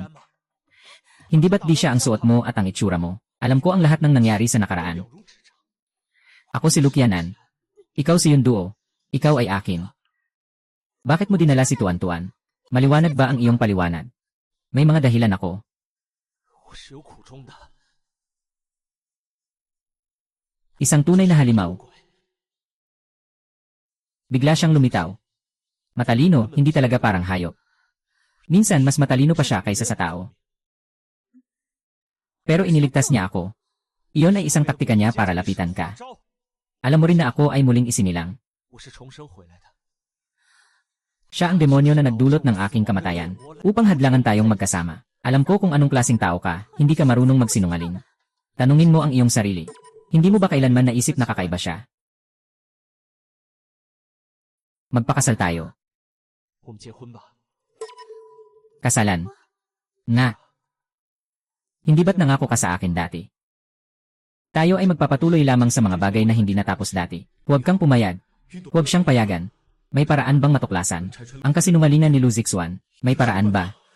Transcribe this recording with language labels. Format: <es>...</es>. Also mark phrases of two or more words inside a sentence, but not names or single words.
<tl>Hindi ba't di siya ang suot mo at ang itsura mo? Alam ko ang lahat ng nangyari sa nakaraan. Ako si Lukianan. Ikaw si Yunduo. Ikaw ay akin. Bakit mo dinala si Tuan Tuan? Maliwanag ba ang iyong paliwanag? May mga dahilan ako.</tl> <zh>我是有苦衷的。</zh> <tl>Isang tunay na halimaw. Bigla siyang lumitaw. Matalino, hindi talaga parang hayop. Minsan mas matalino pa siya kaysa sa tao. Pero iniligtas niya ako. Iyon ay isang taktika niya para lapitan ka. Alam mo rin na ako ay muling isinilang.</tl> <zh>我是重生回来的。</zh> <tl>Siya ang demonyo na nagdulot ng aking kamatayan, upang hadlangan tayong magkasama. Alam ko kung anong klaseng tao ka, hindi ka marunong magsinungaling. Tanungin mo ang iyong sarili. Hindi mo ba kailanman naisip na kakaiba siya? Magpakasal tayo.</tl> <zh>我们结婚吧。</zh> <tl>Kasalan. Nga. Hindi ba't nangako ka sa akin dati? Tayo ay magpapatuloy lamang sa mga bagay na hindi natapos dati. Huwag kang pumayag. Huwag siyang payagan. May paraan bang matuklasan? Ang kasinungalingan ni Lu Zixuan, may paraan ba?</tl>